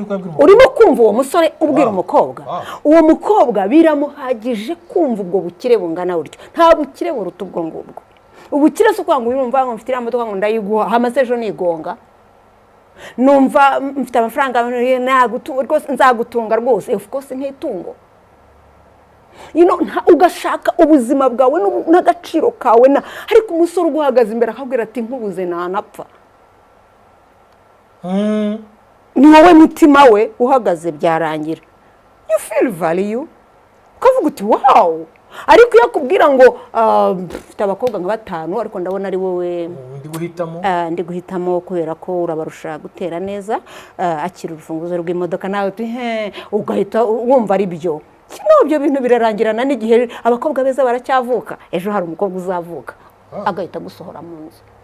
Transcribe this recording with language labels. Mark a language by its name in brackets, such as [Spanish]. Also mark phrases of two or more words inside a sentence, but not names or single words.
[Kinyarwanda] urimo kumva uwo musore ubwira umukobwa uwo mukobwa biramuhagije kumva ubwo bukire bungana buryo nta bukire buruta ubwo ngubwo ubukire si ukwanga urumva ngo mfite imodoka ngo ndayiguha hamaze ejo nigonga numva mfite amafaranga rwose nzagutunga rwose [English] of course [Kinyarwanda] ntitungo ugashaka ubuzima bwawe n'agaciro kawe ariko umusore uguhagaze imbere akabwira ati nkubuze ntanapfa ni wowe mutima we uhagaze byarangira [English] you feel value [Kinyarwanda] ukavuga uti wow ariko iyo akubwira ngo mfite abakobwa nka 5 ariko ndabona ari wowe ndi guhitamo kubera ko urabarusha gutera neza akira urufunguzo rw'imodoka nawe uti ugahita wumva ari byo ibyo bintu birarangirana n'igihe abakobwa beza baracyavuka ejo hari umukobwa uzavuka agahita gusohora mu nzu